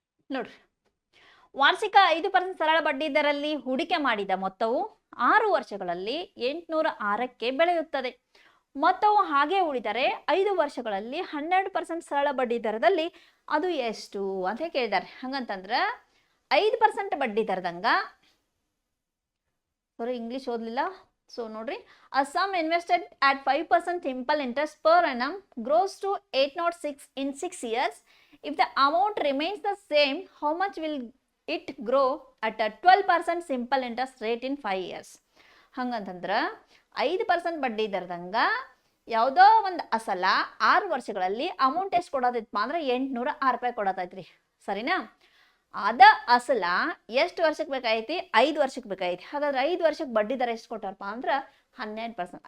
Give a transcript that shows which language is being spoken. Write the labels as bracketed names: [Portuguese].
[Kannada] ನೋಡ್ರಿ, ವಾರ್ಷಿಕ 5% ಸರಳ ಬಡ್ಡಿ ದರಲ್ಲಿ ಹೂಡಿಕೆ ಮಾಡಿದ ಮೊತ್ತವು 6 ವರ್ಷಗಳಲ್ಲಿ 806ಕ್ಕೆ ಬೆಳೆಯುತ್ತದೆ. ಮೊತ್ತವು ಹಾಗೆ ಉಳಿದರೆ 5 ವರ್ಷಗಳಲ್ಲಿ 12% ಸರಳ ಬಡ್ಡಿ ದರದಲ್ಲಿ ಅದು ಎಷ್ಟು ಅಂತ ಕೇಳಿದ್ದಾರೆ. ಹಂಗಂತಂದ್ರೆ 5% ಬಡ್ಡಿ ದರದಂಗ, ಸಾರಿ ಇಂಗ್ಲಿಷ್ ಓದಲಿಲ್ಲ. ಸೊ ನೋಡ್ರಿ, [English] a sum invested at 5% simple interest per annum grows to 806 in 6 years. If the amount remains the same, how much will it grow at a 12% simple interest rate in 5 years? [Kannada] ಹಂಗಂತಂದ್ರೆ 5% ಬಡ್ಡಿ ದರದಂಗ ಯಾವುದೋ ಒಂದು ಅಸಲ 6 ವರ್ಷಗಳಲ್ಲಿ amount ಎಷ್ಟು ಕೊಡೋದೈತಪ್ಪ ಅಂದ್ರೆ 806 ರೂಪಾಯಿ ಕೊಡತೈತ್ರಿ, ಸರಿನಾ? ಅದ ಅಸಲ ಎಷ್ಟು ವರ್ಷಕ್ಕೆ ಬೇಕಾಯ್ತಿ? 5 ವರ್ಷಕ್ಕೆ ಬೇಕಾಯ್ತಿ. ಹಾಗಾದ್ರೆ 5 ವರ್ಷಕ್ಕೆ ಬಡ್ಡಿ ದರ ಎಷ್ಟು ಕೊಟ್ಟಾರಪ್ಪ ಅಂದ್ರೆ 12%.